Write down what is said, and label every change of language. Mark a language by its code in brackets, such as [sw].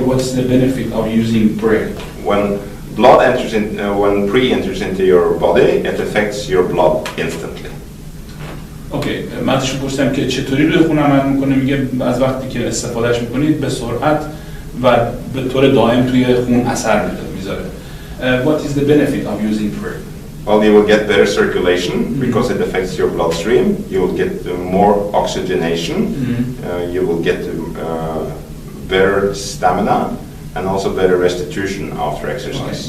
[en] What's the benefit of using Pre? When Pre enters into your body, it affects your blood instantly. [fa] اوکی، من ازشون پرسیدم که چطوری روی خون عمل میکنه. میگه از وقتی که استفادهش میکنید به سرعت و به طور دائم توی خون اثر میذاره. [en] What is the benefit of using Pre? Well, you will get better circulation because it affects your bloodstream. You will get more oxygenation. You will get better stamina and also better restitution after exercise.